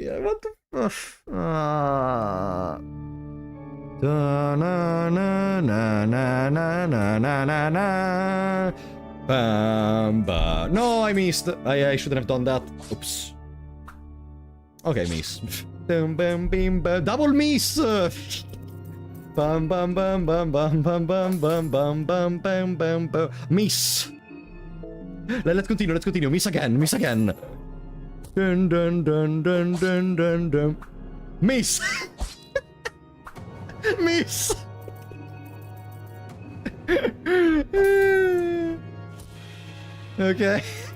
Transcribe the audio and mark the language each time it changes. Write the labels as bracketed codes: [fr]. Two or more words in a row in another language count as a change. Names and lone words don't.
[en] What the fuck? Na na na na na na na na na. Bam, bam. No, I missed. I shouldn't have done that. Oops. Okay, miss. Bam, bam, bam, bam. Double miss. Bam, bam, bam, bam, bam, bam, bam, bam, bam, bam, bam, bam, bam. Miss. Let's continue. Let's continue. Miss again. Miss again. Dun dun dun dun dun dun dun. Miss. Miss. Okay.